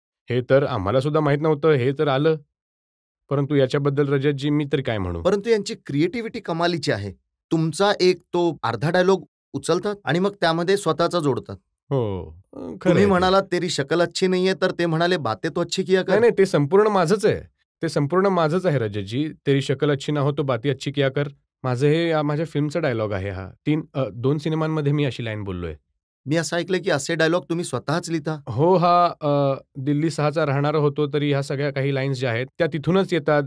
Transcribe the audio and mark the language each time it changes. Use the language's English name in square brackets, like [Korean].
[Marathi] हे तर आम्हाला सुद्धा माहीत नव्हतं. हे तर आलं. परंतु याच्याबद्दल रजतजी मी तर काय म्हणू. परंतु यांची क्रिएटिव्हिटी कमालीची आहे. तुमचा एक तो अर्धा डायलॉग उचलतात आणि मग त्यामध्ये स्वतःचा जोडतात. हो, तुम्ही म्हणालात [Hindi] तेरी शकल अच्छी [Marathi] नाहीये, तर ते म्हणाले [Hindi] बातें तो अच्छी किया कर. [Marathi] नाही, ते संपूर्ण माझंच आहे. ते संपूर्ण माझंच आहे रजतजी. [Hindi] तेरी शकल अच्छी ना हो तो बाती अच्छी किया कर. [Marathi] माझं हे माझ्या फिल्मचा डायलॉग आहे हा. 2 सिनेमांमध्ये मी अशी लाईन बोललोय. मी असं ऐकलंय की असे डायलॉग तुम्ही स्वतःच लिहिता. हो, हा दिल्ली 6चा राहणारा होतो, तरी ह्या सगळ्या काही लाईन्स ज्या आहेत त्या तिथूनच येतात.